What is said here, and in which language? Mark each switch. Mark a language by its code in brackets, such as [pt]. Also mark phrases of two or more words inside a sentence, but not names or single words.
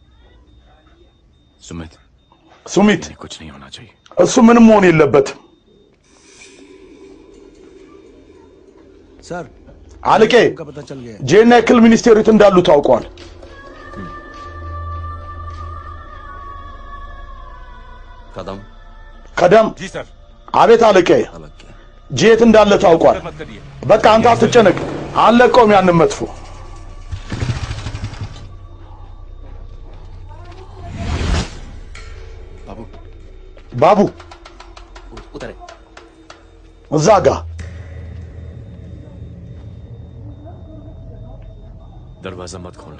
[hi] सुमित [am] ሱሚት [hi] कुछ नहीं होना चाहिए [am] እሱ ምንም መሆን የለበትም [hi] सर [am] አለቄ [hi] का पता चल गया [am] ጄና የክል ሚኒስቴሩ የት እንዳሉ ታውቋል ከደም [hi] जी सर [am] አቤት አለቄ ጄት እንዳለ ታውቋል በቃ አንተ አትጨነቅ አለቀውም ያንን መጥፎ ባቡ [hi] उतरे [am] እዛ ጋ [hi] दरवाजा मत खोलना